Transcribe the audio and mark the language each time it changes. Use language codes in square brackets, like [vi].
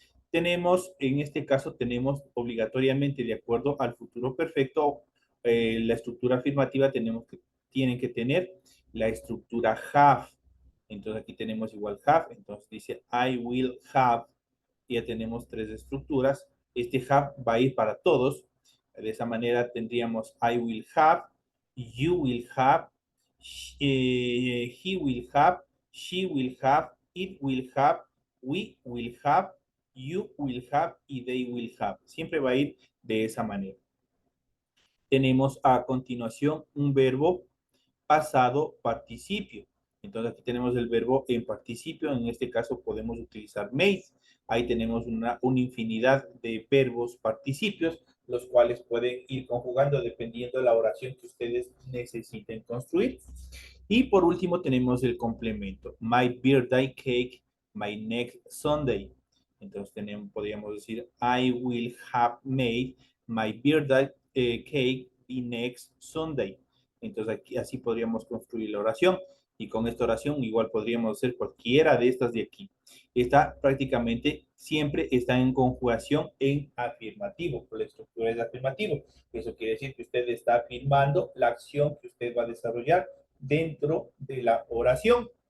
[es] Tenemos, en este caso, tenemos obligatoriamente, de acuerdo al futuro perfecto, la estructura afirmativa tienen que tener la estructura have. Entonces aquí tenemos igual have, entonces dice [en] I will have, [es] y ya tenemos tres estructuras. Este have va a ir para todos. De esa manera tendríamos [en] I will have, you will have, he will have, she will have, it will have, we will have, you will have y they will have. [es] Siempre va a ir de esa manera. Tenemos a continuación un verbo pasado participio. Entonces aquí tenemos el verbo en participio. En este caso podemos utilizar made. Ahí tenemos una infinidad de verbos participios, los cuales pueden ir conjugando dependiendo de la oración que ustedes necesiten construir. Y por último tenemos el complemento. [en] My birthday cake, my next Sunday. [es] Entonces podríamos decir, [en] I will have made my birthday cake the next Sunday. [es] Entonces aquí, así podríamos construir la oración. Y con esta oración igual podríamos hacer cualquiera de estas de aquí. Esta prácticamente siempre está en conjugación en afirmativo. La estructura es afirmativo. Eso quiere decir que usted está afirmando la acción que usted va a desarrollar dentro de la oración.